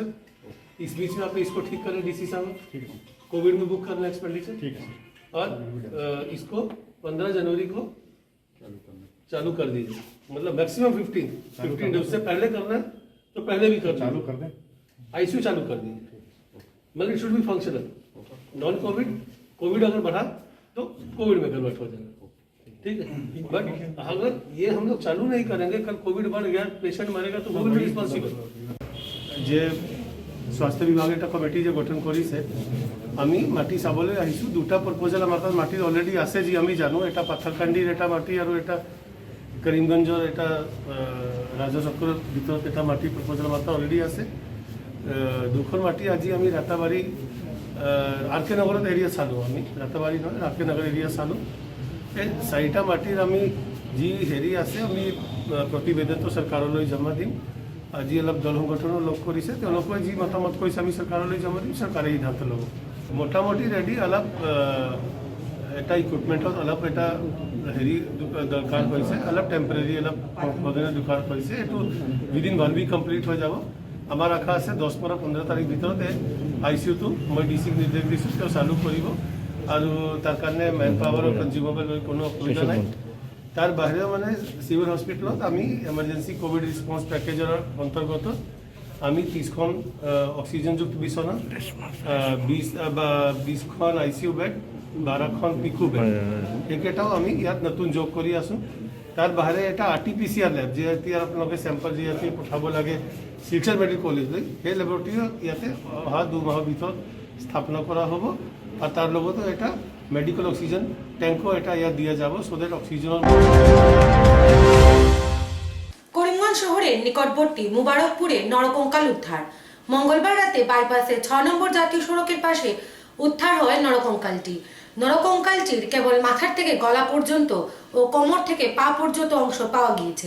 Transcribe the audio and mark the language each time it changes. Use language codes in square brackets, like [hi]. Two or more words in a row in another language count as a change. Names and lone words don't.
[hi] इस बीच में आप इसको ठीक करें डीसी साहब कोविड में बुक करना एक्सपेंडिचर ठीक है और इसको 15 जनवरी को चालू कर दीजिए मतलब [en] maximum 15 day [hi] उससे पहले करना है तो पहले भी चालू कर दें आईसीयू चालू कर दीजिए मतलब [en] it should be functional. [hi] नॉन कोविड कोविड अगर बढ़ा तो कोविड में कन्वर्ट हो जाएगा। ठीक है बट अगर ये हम लोग चालू नहीं करेंगे कल कोविड बढ़ गया पेशेंट मरेगा तो वो भी रिस्पॉन्सिबल। [bn] যে স্বাস্থ্য বিভাগ একটা কমিটি যে গঠন করেছে [as] আমি মাটি চাবলৈ আহিছোঁ। [bn] 2টা প্রপোজাল আমার কাছে মাটির অলরেডি আছে যে আমি জানো এটা পাথারকান্দির এটা মাটি আর এটা করিমগঞ্জের এটা [as] রাজচক্ৰৰ ভিতৰত [bn] এটা মাটি প্রপোজাল আমার অলরেডি আছে। [as] 2খন মাটি আজি আমি রাতাবাড়ি আর কে নগৰত এরিয়া চালো আমি রাতাবাড়ি নহয় আর কে নগৰ এরিয়া চালো। এই 4টা মাটিৰ আমি যি হেৰি আছে আমি প্ৰতিবেদন তো চৰকাৰলৈ জমা দিম। আজি অলপ দল সংগঠনৰ লগ কৰিছে তেওঁলোকে যি মতামত কৈছে আমি চৰকাৰলৈ জমা দিম চৰকাৰে সিদ্ধান্ত ল'ব। মোটামুটি ৰেডি অলপ এটা ইকুইপমেণ্টত অলপ এটা হেৰি দৰকাৰ হৈছে অলপ টেম্পৰেৰী অলপ সংশোধনৰ দৰকাৰ হৈছে। এইটো [en] within 1 week complete [as] হৈ যাব। আমাৰ আশা আছে 10 পৰা 15 তাৰিখ ভিতৰতে আইচিইউটো মই ডিচিক নিৰ্দেশ দিছোঁ তেওঁ চালু কৰিব আৰু তাৰ কাৰণে [en] man power [as] কনজিউমেবল কোনো অসুবিধা নাই। তার বাহিরে মানে সিভিল হসপিটালত আমি [en] emergency covid response package [as] অন্তর্গত আমি 30খন অক্সিজেনযুক্ত বিছনা 20খন [en] ICU bed [as] 12খন [en] PICU bed [as] এইকেইটাও আমি ইয়াত নতুন যোগ কৰি আছোঁ। তার বাহিৰে এটা RT-PCR লেব যি এতিয়া আপোনালোকে চেম্পল যি ইয়াতে পঠাব লাগে শিলচৰ মেডিকেল কলেজলৈ সেই লেবৰেটৰী ইয়াতে অহা 2 মাহৰ ভিতৰত স্থাপনা কৰা হ'ব আৰু তাৰ লগতে এটা [en] medical oxygen tank [as] এটা ইয়াত দিয়া যাব [en] so that [as] অক্সিজেনৰ [bn] করিমগঞ্জ শহরের নিকটবর্তী মুবারকপুরে নরকঙ্কাল উদ্ধার। মঙ্গলবার রাতে বাইপাসে 6 নম্বর জাতীয় সড়কের পাশে উদ্ধার হয় নরকঙ্কালটির কেবল মাথার থেকে গলা পর্যন্ত ও কোমর থেকে পা পর্যন্ত অংশ পাওয়া গিয়েছে।